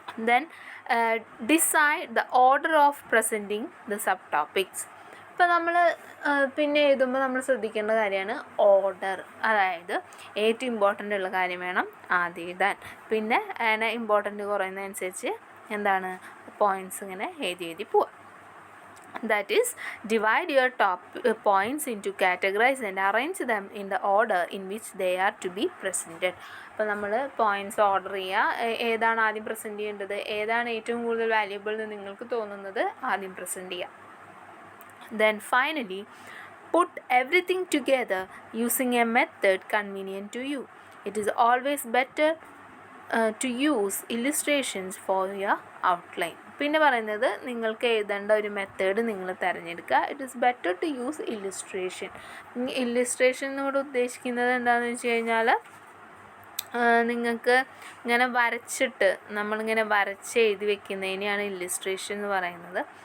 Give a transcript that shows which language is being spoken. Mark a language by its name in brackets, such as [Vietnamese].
[English] Then decide the order of presenting the subtopics. [Malayalam] ഇപ്പോൾ നമ്മൾ പിന്നെ എഴുതുമ്പോൾ നമ്മൾ ശ്രദ്ധിക്കേണ്ട കാര്യമാണ് ഓർഡർ. അതായത് ഏറ്റവും ഇമ്പോർട്ടൻ്റ് ഉള്ള കാര്യം വേണം ആദ്യം എഴുതാൻ. പിന്നെ അതിനെ ഇമ്പോർട്ടൻ്റ് കുറയുന്നതനുസരിച്ച് എന്താണ്, പോയിൻറ്റ്സ് ഇങ്ങനെ എഴുതി പോവുക. [English] That is, divide your top points into categories and arrange them in the order in which they are to be presented. [Malayalam] അപ്പോൾ നമ്മൾ പോയിൻറ്റ്സ് ഓർഡർ ചെയ്യുക, ഏതാണ് ആദ്യം പ്രസൻറ്റ് ചെയ്യേണ്ടത്, ഏതാണ് ഏറ്റവും കൂടുതൽ വാല്യുബിൾ എന്ന് നിങ്ങൾക്ക് തോന്നുന്നത് ആദ്യം പ്രസൻറ്റ് ചെയ്യുക. [English] Then finally, put everything together using a method convenient to you. It is always better to use illustrations for your outline. [Malayalam] പിന്നെ പറയുന്നത്, നിങ്ങൾക്ക് എഴുതേണ്ട ഒരു മെത്തേഡ് നിങ്ങൾ തിരഞ്ഞെടുക്കുക. [English] It is better to use illustration. [Malayalam] Illustration എന്നോട് ഉദ്ദേശിക്കുന്നത് എന്താണെന്ന് വെച്ച് കഴിഞ്ഞാൽ, നിങ്ങൾക്ക് ഇങ്ങനെ വരച്ചിട്ട് നമ്മളിങ്ങനെ വരച്ച് എഴുതി വെക്കുന്നതിനെയാണ് ഇല്ലുസ്ട്രേഷൻ എന്ന് പറയുന്നത്.